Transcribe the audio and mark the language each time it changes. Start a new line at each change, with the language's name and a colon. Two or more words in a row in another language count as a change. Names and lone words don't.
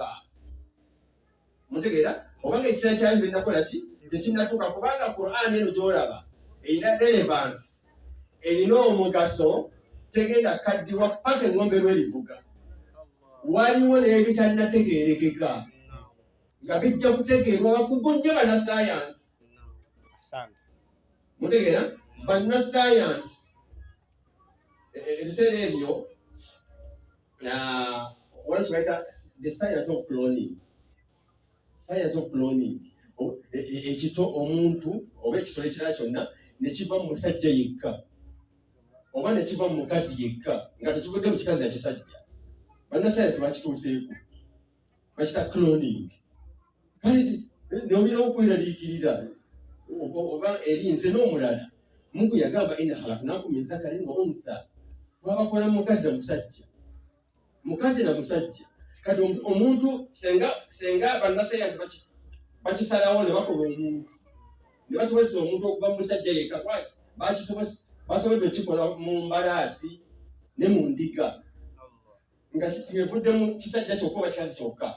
Ganda: Mutegeera obanga ekiseera kyabyo binnakola ki tekinnatuuka, kubanga Qur'an eno gy'olaba erina relevance, erina omugaso, tegenda kaddiwa paka engombe lwerivuga. Waliwo n'ebitannategeerekeka nga bijja kutegeerwa bakugu nnyo bannassaayansi. Mutegeera bannassaayansi ebiseera ebyo what kibayita
English: the science of cloning. Science of cloning
Ganda: ekito omuntu oba ekisolo ekirala kyonna ne kiva mu musajja yekka oba ne kiva mu mukazi yekka nga tekivudde mu kikazi na kisajja. Bannassaayansi bakituuseeko bakita cloning. Kale n'obira okweraliikirira oba erinze n'omulala Mungu yagamba
Arabic: إنا خلقناكم من ذكر وأنثى,
Ganda: twabakola mukazi na musajja, mukazi na musajja. Kati omuntu senga bannassaayansi bakisalawo ne bakola omuntu ne basobozesa omuntu okuva mu musajja yekka basobodde okikola mu mbalaasi ne mu ndiga nga kivudde mu kisajja kyokka oba kikazi kyokka.